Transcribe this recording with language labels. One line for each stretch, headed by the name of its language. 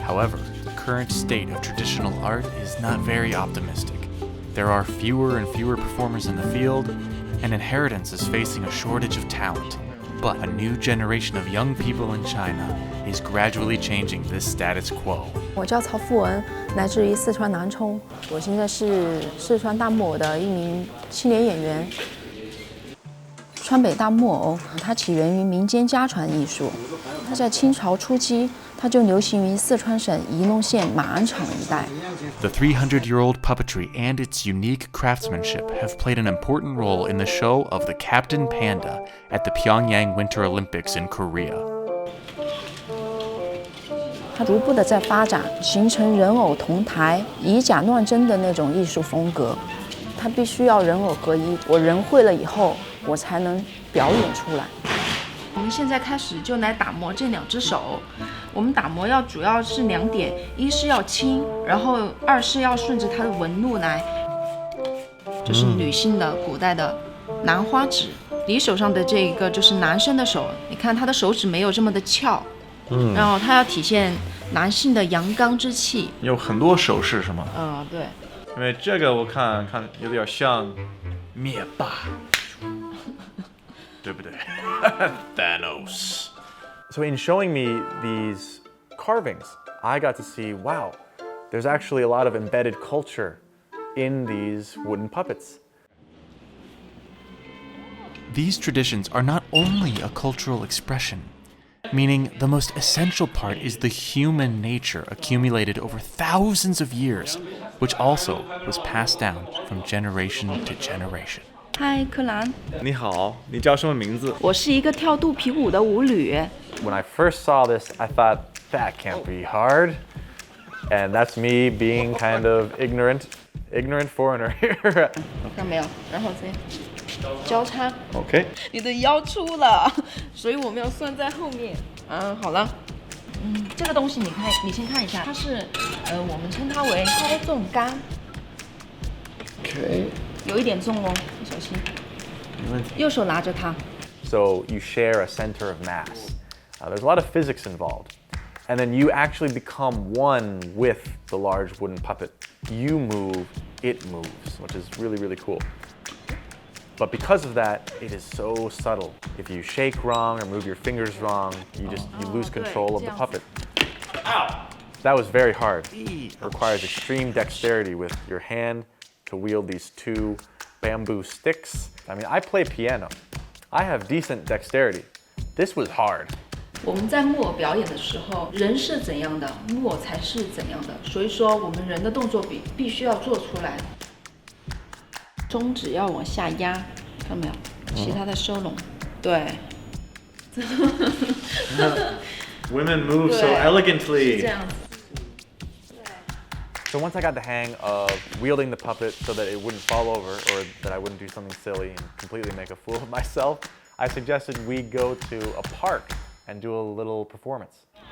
English: However, the current state of traditional art is not very optimistic. There are fewer and fewer performers in the field, and inheritance is facing a shortage of talent. But a new generation of young people in China is gradually changing this status quo.
Chinese: 我叫曹富文，来自于四川南充。我现在是四川大木偶的一名青年演员。川北大木偶，它起源于民间家传艺术。它在清朝初期，它就流行于四川省仪陇县马鞍场一带。
English: The 300-year-old puppetry and its unique craftsmanship have played an important role in the show of the Captain Panda at the Pyongyang Winter Olympics in Korea.
Chinese: 它逐步的在发展，形成人偶同台、以假乱真的那种艺术风格。它必须要人偶合一，我人会了以后，我才能表演出来。我们现在开始就来打磨这两只手。我们打磨主要是2点，一是要轻，然后2是要顺着它的纹路来。这是女性的古代的兰花指，你手上的这个就是男生的手，你看他的手指没有这么的翘。然后它要体现男性的阳刚之气，有很多手势是吗？对。因为这个我看有点像灭霸，对不对？
English: Thanos. So in showing me these carvings, I got to see, wow, there's actually a lot of embedded culture in these wooden puppets. These traditions are not only a cultural expression, meaning the most essential part is the human nature accumulated over thousands of years, which also was passed down from generation to generation.
Chinese: 嗨，柯兰。你好，你叫什么名字？我是一个跳肚皮舞的舞女。
English: When I first saw this, I thought, that can't be hard. And that's me being kind of ignorant foreigner here.
Chinese: 看没有？然后再交叉。
English: OK。
Chinese: 你的腰粗了，所以我们要算在后面。好了。这个东西你先看一下，它是我们称它为高重杆。
English: OK。
Chinese: 有一点重哦，小心。右手拿着它。
English: So you share a center of mass. There's a lot of physics involved. And then you actually become one with the large wooden puppet. You move, it moves, which is really, really cool. But because of that, it is so subtle. If you shake wrong or move your fingers wrong, you lose control of the puppet. Ow! That was very hard. It requires extreme dexterity with your hand to wield these 2 bamboo sticks. I mean, I play piano. I have decent dexterity. This was hard.
Chinese: 我们在木偶表演的时候，人是怎样的，木偶才是怎样的。所以说，我们人的动作必须要做出来。中指要往下压，看到没有？其他的收拢。对。
English: Women move so elegantly.
Chinese: 这样子。
English: So once I got the hang of wielding the puppet so that it wouldn't fall over or that I wouldn't do something silly and completely make a fool of myself, I suggested we go to a park and do a little performance.